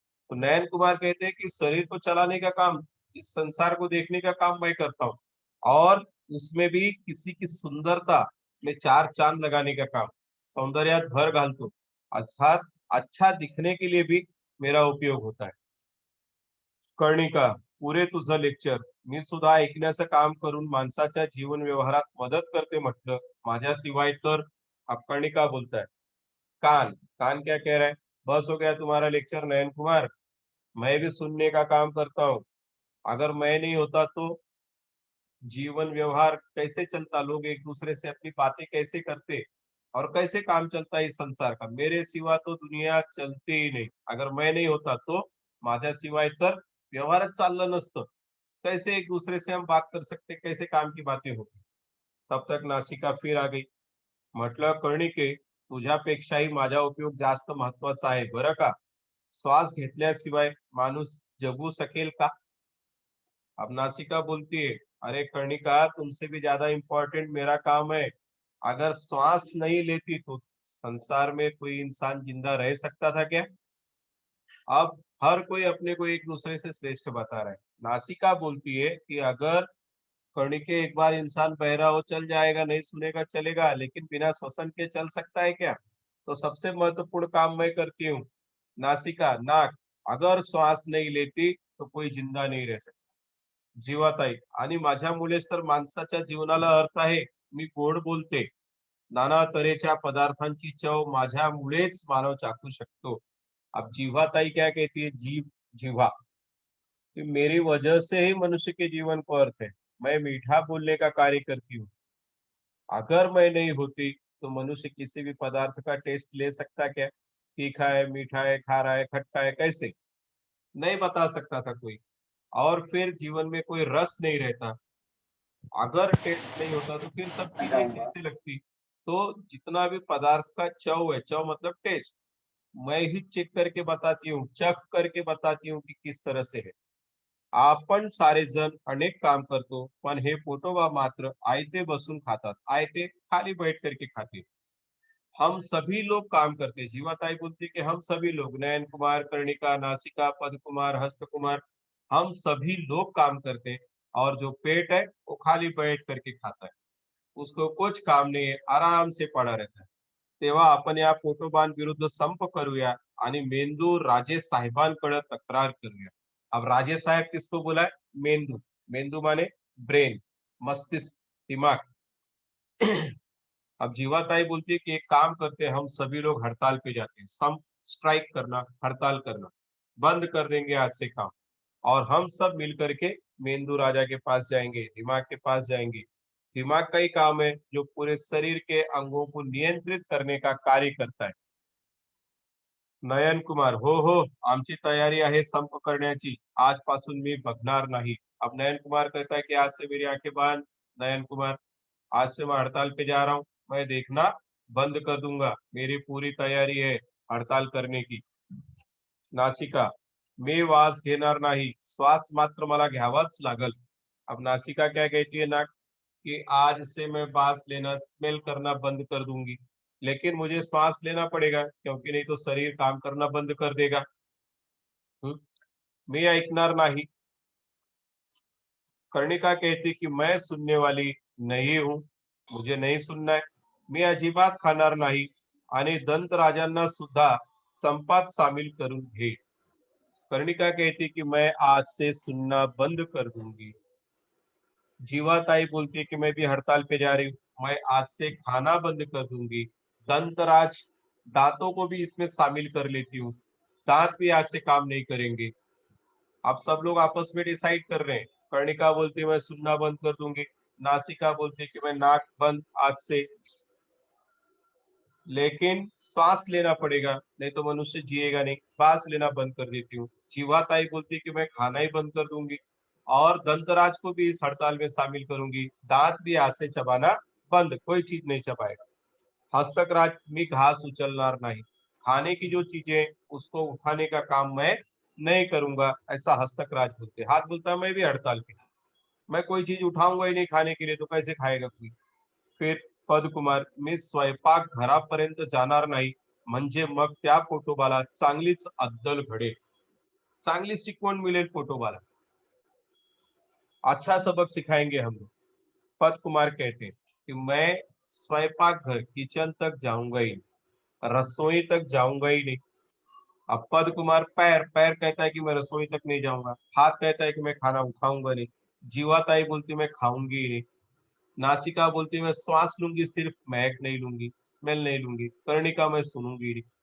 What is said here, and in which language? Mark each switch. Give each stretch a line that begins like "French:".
Hindi: तो नयन कुमार कहते हैं कि शरीर को चलाने का काम, इस संसार को देखने का काम मैं करता हूँ और उसमें भी किसी की सुंदरता में चार चांद लगाने का काम,
Marathi: सौंदर्यात भर घालतो,
Hindi: अर्थात अच्छा दिखने के लिए भी मेरा उपयोग होता है.
Marathi: कर्णिका, पुरे तुझं लेक्चर, मी सुद्धा ऐकण्याचं काम करून माणसाच्या जीवन व्यवहारात मदत करते म्हटलं, माझ्याशिवाय तर.
Hindi: अब कर्णिका बोलता है, कान, कान क्या कह रहा है, बस हो गया तुम्हारा लेक्चर नयन कुमार, मैं भी सुनने का काम करता हूँ. अगर मैं नहीं होता तो जीवन व्यवहार कैसे चलता, लोग एक दूसरे से अपनी बातें कैसे करते और कैसे काम चलता है इस संसार का। मेरे सिवा तो दुनिया चलती ही नाही, अगर मैं नहीं होता तो
Marathi: माझ्याशिवाय तर व्यवहारच चाललं नसतं।
Hindi: कैसे एक दूसरे से हम बात कर सकते, कैसे काम की बातें होती। तब तक नासिका फिर आ गई।
Marathi: म्हटलं, कर्णिके, तुझ्यापेक्षाही माझा उपयोग जास्त महत्वाचा आहे बरं का। श्वास घेतल्याशिवाय माणूस जगू शकेल का?
Hindi: अब नासिका बोलती है, अरे कर्णिका, तुमसे भी ज्यादा इम्पोर्टेंट मेरा काम है। अगर श्वास नहीं लेती तो संसार में कोई इंसान जिंदा रह सकता था क्या? अब हर कोई अपने को एक दूसरे से श्रेष्ठ बता रहा है। नासिका बोलती है कि अगर कर्णिके, एक बार इंसान बहरा हो चल जाएगा, नहीं सुनेगा चलेगा, लेकिन बिना श्वसन के चल सकता है क्या? तो सबसे महत्वपूर्ण काम मैं करती हूँ। नासिका, नाक, अगर श्वास नहीं लेती तो कोई जिंदा नहीं रह सकता।
Marathi: जीवाताई, आणि माझ्यामुळेच तर माणसाच्या जीवनाला अर्थ आहे। मी गोड बोलते, नाना तऱ्हेच्या पदार्थांची चव माझ्यामुळेच मानव चाखू शकतो।
Hindi: अब जीवाताई क्या कहती है? जीव, जीवा, कि मेरी वजह से ही मनुष्य के जीवन को अर्थ है। मैं मीठा बोलने का कार्य करती हूँ। अगर मैं नहीं होती तो मनुष्य किसी भी पदार्थ का टेस्ट ले सकता क्या? तीखा है, मीठा है, खारा है, खट्टा है, कैसे? नहीं बता सकता था कोई। और फिर जीवन में कोई रस नहीं रहता। अगर टेस्ट नहीं होता तो फिर सब चीजें कैसे लगती? तो जितना भी पदार्थ का चव है, चव मतलब टेस्ट, मैं ही चेक करके बताती हूँ, चख करके बताती हूँ कि किस तरह से है।
Marathi: आपण सारे जण अनेक काम करतो, पण हे पोटोबा मात्र आयते बसून खातात,
Hindi: आयते खाली बैठ करके खाते। हम सभी लोग काम करते हैं। जीवाताई बोलती कि हम सभी लोग, नयन कुमार, कर्णिका, नासिका, पद कुमार, हस्त कुमार, हम सभी लोग काम करते हैं। और जो पेट है वो खाली बैठ करके खाता है, उसको कुछ काम नहीं है, आराम से पड़ा रहता है।
Marathi: तेव्हा आपण या पोटोबांविरुद्ध संप करूया आणि मेंदू राजे साहेबांकडे तक्रार करूया।
Hindi: अब राजे साहेब किसको बोला है? मेंदू। मेंदू माने ब्रेन, मस्तिष्क, दिमाग। अब जीवाताई बोलती है कि एक काम करते हैं, हम सभी लोग हड़ताल पे जाते हैं, सम स्ट्राइक करना, हड़ताल करना, बंद कर देंगे आज से काम। और हम सब मिल करके मेंदू राजा के पास जाएंगे, दिमाग के पास जाएंगे। दिमाग का ही काम है जो पूरे शरीर के अंगों को नियंत्रित करने का कार्य करता है।
Marathi: नयन कुमार, हो, आमची तयारी आहे संप करण्याची, आजपासून मी बघणार नाही।
Hindi: अब नयन कुमार कहता है कि आज से मेरी आंखें बंद। नयन कुमार, आज से मैं हड़ताल पे जा रहा हूँ, मैं देखना बंद कर दूंगा, मेरी पूरी तैयारी है हड़ताल करने की।
Marathi: नासिका, मी वास घेणार नाही, श्वास मात्र मला घ्यावाच लागल।
Hindi: अब नासिका क्या कहती है? ना कि आज से मैं सांस लेना, स्मेल करना बंद कर दूंगी, लेकिन मुझे श्वास लेना पड़ेगा, क्योंकि नहीं तो शरीर काम करना बंद कर देगा।
Marathi: हम्म, मी ऐकणार नाही।
Hindi: कर्णिका कहती कि मैं सुनने वाली नहीं हूं, मुझे नहीं सुनना है।
Marathi: मी अजिबात खाणार नाही आणि दंत राजांना सुद्धा संपात सामील करून घे।
Hindi: कर्णिका कहती कि मैं आज से सुनना बंद कर दूंगी। जीवाताई बोलती है कि मैं भी हड़ताल पे जा रही हूँ, मैं आज से खाना बंद कर दूंगी। दंतराज, दांतों को भी इसमें शामिल कर लेती हूँ, दांत भी आज से काम नहीं करेंगे। अब सब लोग आपस में डिसाइड कर रहे हैं। कर्णिका बोलती है मैं सुनना बंद कर दूंगी, नासिका बोलती है कि मैं नाक बंद आज से, लेकिन सांस लेना पड़ेगा, नहीं तो मनुष्य जिएगा नहीं, सांस लेना बंद कर देती हूँ। जीवाताई बोलती है कि मैं खाना ही बंद कर दूंगी और दंतराज को भी इस हड़ताल में शामिल करूंगी, दांत भी आज से चबाना बंद, कोई चीज नहीं चबाएगा। हस्तक राज,
Marathi: मी घास उचलणार
Hindi: नहीं, खाने की जो चीजें उसको उठाने का काम मैं नहीं करूंगा, ऐसा हस्तक राज बोलते। हाथ बोलता है मैं भी हड़ताल पे, मैं कोई चीज उठाऊंगा ही नहीं खाने के लिए, तो कैसे खाएगा कोई?
Marathi: फिर पदकुमार, मी स्वयंपाक घरापर्यंत जाणार नाही, म्हणजे मग त्या पोटोबाला चांगलीच अद्दल घडेल, चांगली शिकवण मिळेल पोटोबाला,
Hindi: अच्छा सबक सिखाएंगे हम लोग। पद कुमार कहते हैं कि मैं स्वयंपाक घर, किचन तक जाऊंगा ही नहीं, रसोई तक जाऊंगा ही नहीं। अब पद कुमार, पैर, पैर कहता है कि मैं रसोई तक नहीं जाऊंगा, हाथ कहता है कि मैं खाना उठाऊंगा नहीं, जीवाताई बोलती मैं खाऊंगी ही नहीं, नासिका बोलती मैं श्वास लूंगी, सिर्फ महक नहीं लूंगी, स्मेल नहीं लूंगी, कर्णिका मैं सुनूंगी नहीं।